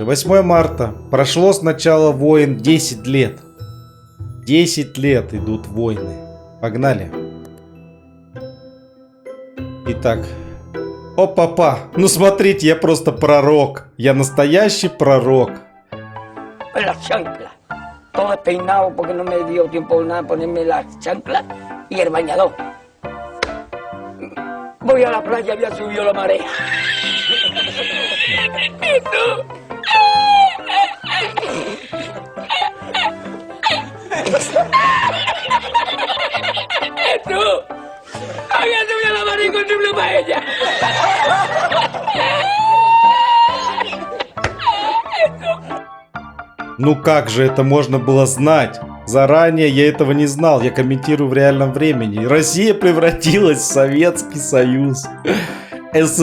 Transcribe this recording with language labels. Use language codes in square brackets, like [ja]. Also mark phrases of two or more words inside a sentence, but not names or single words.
[ru] 8 марта. Прошло с начала войн 10 лет. 10 лет идут войны. Погнали. Итак. О-папа, ну смотрите, я просто пророк. Я настоящий пророк. [es] Las chanclas. Todo despeinado porque no me dio tiempo nada ponerme las chanclas y el bañador. Voy a la playa, había subido la marea. ¿Y tú? ¿Y tú? Había subido la marea y encontré una paella. [ru] Ну как же это можно было знать? Заранее я этого не знал, я комментирую в реальном времени. Россия превратилась в Советский Союз. СССР.